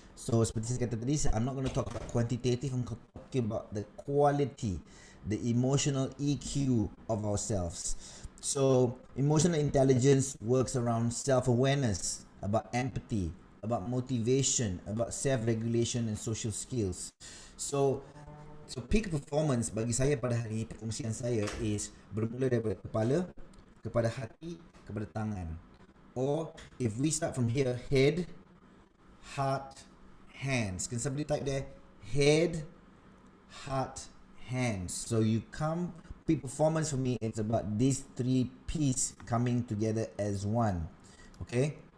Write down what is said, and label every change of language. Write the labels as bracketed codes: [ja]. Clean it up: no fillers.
[en] So seperti saya kata tadi, I'm not going to talk about quantitative, I'm talking about the quality, the emotional EQ of ourselves. So emotional intelligence works around self-awareness, about empathy, about motivation, about self-regulation and social skills. [ms] So peak performance bagi saya pada hari ini, perkongsian saya is bermula daripada kepala, kepada hati, kepada tangan. [en] Or if we start from here, head, heart, hands. Can somebody type there? Head, heart, hands. So you come, peak performance for me, it's about these three pieces coming together as one. Okay?